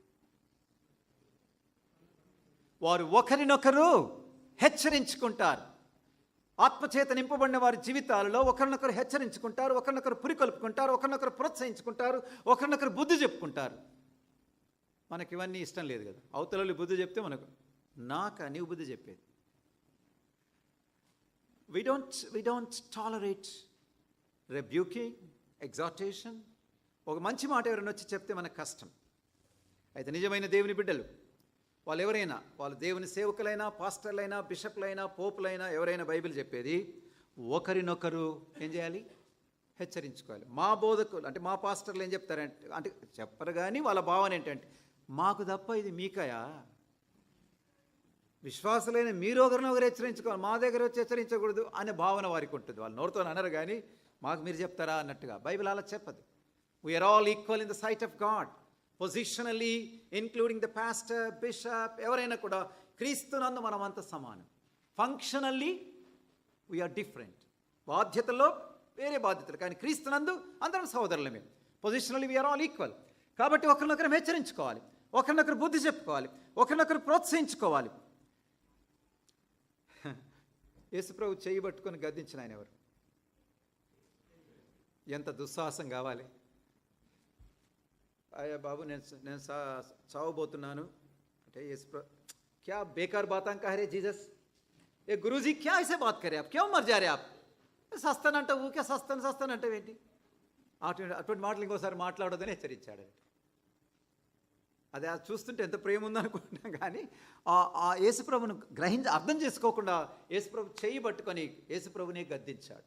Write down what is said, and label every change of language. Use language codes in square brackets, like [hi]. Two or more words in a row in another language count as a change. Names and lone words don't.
[te] వారు ఒకరినొకరు హెచ్చరించుకుంటారు. ఆత్మచేత నింపబడిన వారి జీవితాలలో ఒకరినొకరు హెచ్చరించుకుంటారు, ఒకరినొకరు పురికొల్పుకుంటారు, ఒకరినొకరు ప్రోత్సహించుకుంటారు, ఒకరినొకరు బుద్ధి చెప్పుకుంటారు. మనకి ఇవన్నీ ఇష్టం లేదు కదా. అవతల బుద్ధి చెప్తే మనకు నీవు బుద్ధి చెప్పేది. [en] we don't tolerate rebuking, exhortation. [te] ఒక మంచి మాట ఎవరైనా వచ్చి చెప్తే మనకు కష్టం. అయితే నిజమైన దేవుని బిడ్డలు వాళ్ళు ఎవరైనా, వాళ్ళు దేవుని సేవకులైనా, పాస్టర్లైనా, బిషప్లైనా, పోపులైనా, ఎవరైనా బైబిల్ చెప్పేది ఒకరినొకరు ఏం చేయాలి? హెచ్చరించుకోవాలి. మా బోధకులు అంటే మా పాస్టర్లు ఏం చెప్తారంటే, అంటే చెప్పరు కానీ వాళ్ళ భావన ఏంటంటే, మాకు తప్ప ఇది మీకయా, విశ్వాసులైన మీరు ఒకరినొకరు హెచ్చరించుకోవాలి, మా దగ్గర వచ్చి హెచ్చరించకూడదు అనే భావన వారికి ఉంటుంది. వాళ్ళు నోరుతో అనరు కానీ మాకు మీరు చెప్తారా అన్నట్టుగా. బైబిల్ అలా చెప్పదు. [en] we are all equal in the sight of God, positionally, including the pastor, bishop, [te] ఎవరైనా కూడా క్రీస్తునందు మనం అంత సమానం. [en] functionally we are different. [te] బాధ్యతల్లో వేరే బాధ్యతలు, కానీ క్రీస్తునందు అందరం సహోదరులమే. [en] positionally we are all equal. [te] కాబట్టి ఒకరినొకరు హెచ్చరించుకోవాలి, ఒకరినొకరు బుద్ధి చెప్పుకోవాలి, ఒకరినొకరు ప్రోత్సహించుకోవాలి. యేసుప్రభు చేయి పట్టుకొని గద్దించిన ఆయన ఎవరు? ఎంత దుస్సాహసం కావాలి. అయ్యా బాబు, నేను చావబోతున్నాను అంటే యేసుప్రభు, [hi] क्या बेकार बातां का रे जीसस, ए गुरुजी क्या ऐसे बात करे आप, क्या मर जा रे आप, [te] సస్తానంటే ఊకే సస్తానంటే ఏంటి? అటువంటి మాటలు ఇంకోసారి మాట్లాడొద్దని హెచ్చరించాడు. అది చూస్తుంటే ఎంత ప్రేమ ఉందనుకుంటున్నాం, కానీ ఆ యేసుప్రభును అర్థం చేసుకోకుండా యేసుప్రభు చేయి పట్టుకొని యేసుప్రభునే గద్దించాడు.